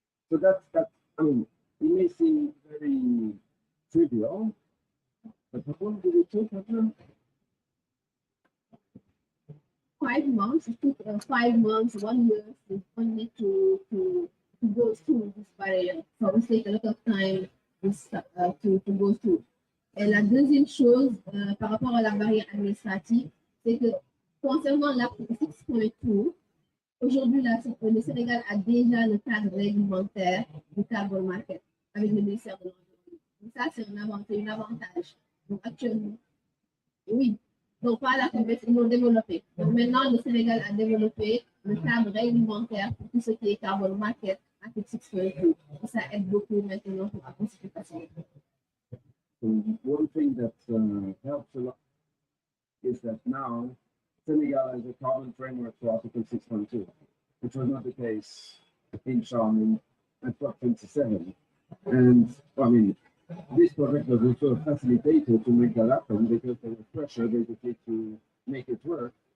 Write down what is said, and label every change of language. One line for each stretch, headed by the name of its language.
English: So that I mean, it may seem very trivial, but how long did it take? 5 months. It took 5 months, 1 year only to go through this barrier. So it takes a lot of time to go through.
French: Et la deuxième chose par rapport à la barrière administrative, c'est que concernant l'article 6.2, aujourd'hui, le Sénégal a déjà le cadre réglementaire du carbon market avec le ministère de l'Environnement. Donc ça, c'est un avantage. Donc actuellement, oui. Donc par la Compost, ils l'ont développé. Donc maintenant, le Sénégal a développé le cadre réglementaire pour tout ce qui est carbon market avec 6.2. Ça aide beaucoup maintenant pour la participation.
English: One thing that helps a lot is that now Senegal has a carbon framework for Article 6.2, which was not the case in Sharm at COP27. And I mean, this project was also facilitated to make that happen because there was pressure basically to make it work.